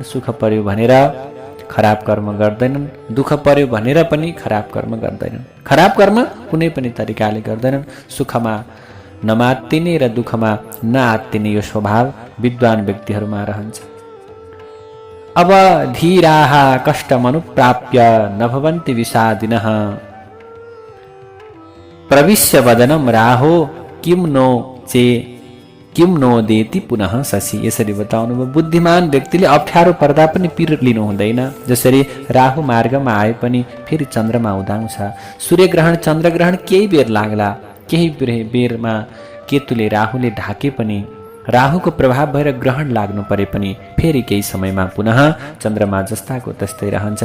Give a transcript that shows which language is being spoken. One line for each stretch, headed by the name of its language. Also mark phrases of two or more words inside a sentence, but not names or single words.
Nepali: सुख पर्यो भनेर खराब कर्म गर्दैनन्, दुःख पर्यो भनेर पनि खराब कर्म गर्दैनन्, खराब कर्म कुनै पनि तरिकाले गर्दैनन्। सुखमा नमात्तिने र दुःखमा नआत्तिने यो स्वभाव विद्वान व्यक्तिहरूमा रहन्छ।
Sanskrit: अब धीराः कष्टमनुप्राप्य न भवन्ति विषादिनः प्रविश्य वदनं राहो किम नो देति पुनः शशि।
Nepali: यसरी बताउनु भयो। बुद्धिमान व्यक्तिले अप्ठ्यारो पर्दा पनि पीर लिनु हुँदैन। जसरी राहु मार्गमा आए पनि फेरि चन्द्रमा उदाउँछ। सूर्यग्रहण चन्द्रग्रहण केही बेर लाग्ला, केही बेरमा केतुले राहुले ढाके पनि, राहुको प्रभाव भएर ग्रहण लाग्नु परे पनि फेरि केही समयमा पुनः चन्द्रमा जस्ताको तस्तै रहन्छ।